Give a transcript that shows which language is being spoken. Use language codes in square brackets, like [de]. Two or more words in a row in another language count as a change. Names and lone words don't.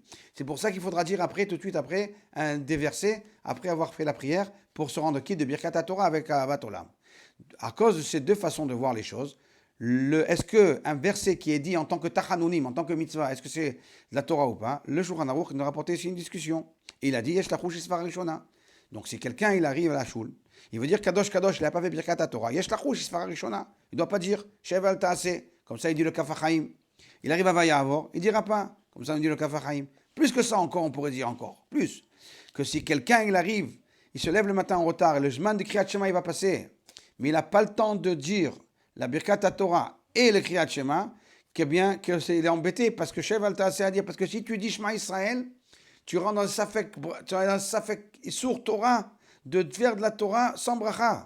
[fr] C'est pour ça qu'il faudra dire après, tout de suite après, des versets, après avoir fait la prière, pour se rendre quitte de [he] ברכת התורה [fr] avec Avat Olam. À cause de ces 2 façons de voir les choses, est-ce qu'un verset qui est dit en tant que tachanunim, en tant que mitzvah, est-ce que c'est de la Torah ou pas? Le Shulchan Aruch nous a rapporté ici une discussion. Et il a dit, [he] יש לחוש לסברא ראשונה. [fr] Donc si quelqu'un il arrive à la choule, il veut dire [he] קדוש קדוש, [fr] il n'a pas fait [he] ברכת תורה. יש לחוש, סברא ראשונה. [fr] Il ne doit pas dire [he] שב ואל תעשה. [fr] Comme ça il dit le Kaf HaChaim. Il arrive à Vayavor, il ne dira pas. Comme ça on dit le Kaf HaChaim. Plus que ça encore, on pourrait dire encore. Plus. Que si quelqu'un il arrive, il se lève le matin en retard et le Zman de [he] קריאת שמע [fr] il va passer, mais il n'a pas le temps de dire la [he] ברכת תורה [fr] et le [he] קריאת שמע, [fr] qu'il est embêté parce que [he] שב ואל תעשה [fr] a dit, parce que si tu dis [he] שמע ישראל, [fr] tu rentres dans un [he] ספק איסור תורה, [fr] de faire de la Torah sans bracha.